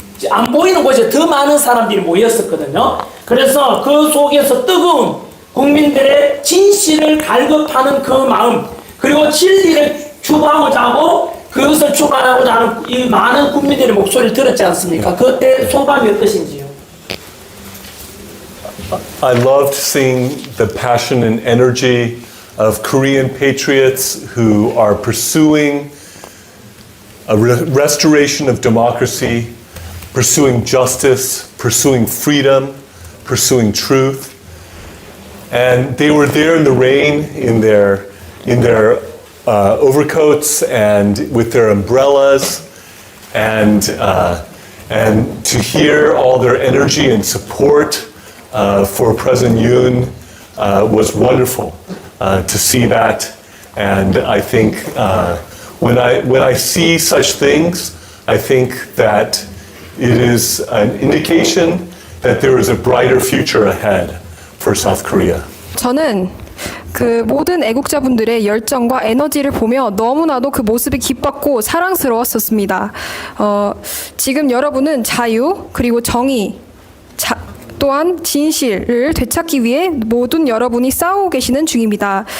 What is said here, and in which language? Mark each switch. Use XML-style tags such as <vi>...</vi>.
<ko>안 보이는 곳에 더 많은 사람들이 모였었거든요. 그래서 그 속에서 뜨거운 국민들의 진실을 갈급하는 그 마음, 그리고 진리를 추구하고자 하고 그것을 추구하고자 하는 이 많은 국민들의 목소리를 들었지 않습니까? 그때 소감이 어떠신지요?</ko> <en>I loved seeing the passion and energy of Korean patriots who are pursuing a restoration of democracy, pursuing justice, pursuing freedom, pursuing truth. And they were there in the rain in their overcoats and with their umbrellas, and to hear all their energy and support for President Yoon was wonderful to see that. And I think when I see such things, I think that it is an indication that there is a brighter future ahead for South Korea.</en> <ko>저는 그 모든 애국자분들의 열정과 에너지를 보며 너무나도 그 모습이 기뻤고 사랑스러웠었습니다. 지금 여러분은 자유 그리고 정의 또한 진실을 되찾기 위해 모든 여러분이 싸우고 계시는 중입니다.</ko>